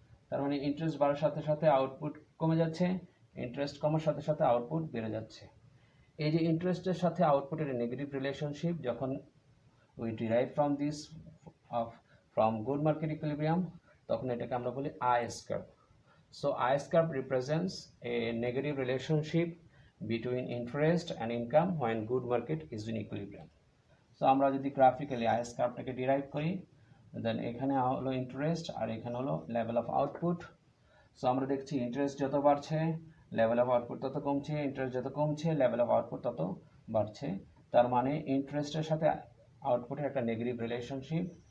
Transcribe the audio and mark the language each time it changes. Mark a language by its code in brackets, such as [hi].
[bn] তার মানে ইন্টারেস্ট বাড়ার সাথে সাথে আউটপুট কমে যাচ্ছে, ইন্টারেস্ট কমার সাথে সাথে আউটপুট বেড়ে যাচ্ছে। এই যে ইন্টারেস্টের সাথে আউটপুটের নেগেটিভ রিলেশনশিপ যখন [en] we derive from this from good market equilibrium, [bn] তখন এটাকে আমরা বলি is curve. [en] So IS curve represents a negative relationship between interest and income when good market is in equilibrium. So [bn] আমরা যদি গ্রাফিক্যালি IS কার্ভটাকে ডিরাইভ করি, দেন এখানে হলো interest আর এখানে হলো লেভেল অফ আউটপুট। সো আমরা দেখছি ইন্টারেস্ট যত বাড়ছে লেভেল অফ আউটপুট তত কমছে, ইন্টারেস্ট যত কমছে লেভেল অফ আউটপুট তত বাড়ছে। তার মানে ইন্টারেস্টের সাথে আউটপুটের একটা নেগেটিভ রিলেশনশিপ।